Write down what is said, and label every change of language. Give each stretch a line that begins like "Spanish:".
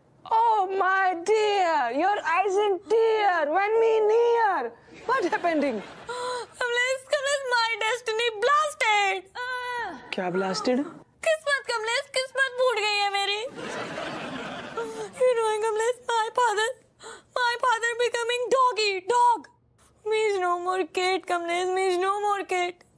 English: Oh, my dear, your eyes in tear. When me near. What happening? Kamlesh, my destiny blasted.
Hindi: क्या
English: blasted?
Hindi: Kamlesh, किस्मत फूट गई है मेरी।
English: You know, Kamlesh, my father becoming dog. Means no more cat, Kamlesh, means no more cat.